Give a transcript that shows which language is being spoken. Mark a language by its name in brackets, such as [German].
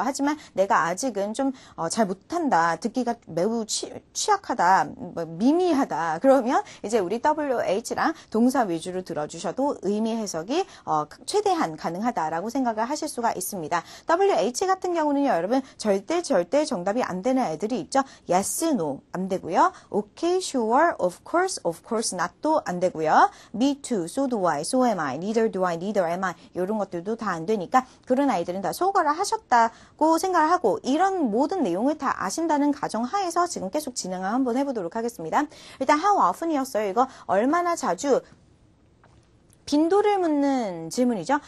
[Korean] 하지만 내가 아직은 좀 잘 못한다, 듣기가 매우 취약하다, 미미하다 그러면 이제 우리 WH랑 동사 위주로 들어주셔도 의미 해석이 최대한 가능하다라고 생각을 하실 수가 있습니다. WH 같은 경우는요, 여러분 절대 정답이 안 되는 애들이 있죠. [English] Yes, no [Korean] 안 되고요. [English] Okay, sure, of course not도 [Korean] 안 되고요. [English] Me too, so do I, so am I, neither do I, neither am I [Korean] 이런 것들도 다 안 되니까 그런 아이들은 다 소거를 하셨다고 생각을 하고 이런 모든 내용을 다 아신다는 가정하에서 지금 계속 진행을 한번 해보도록 하겠습니다. 일단 how often이었어요. 이거 얼마나 자주 빈도를 묻는 질문이죠.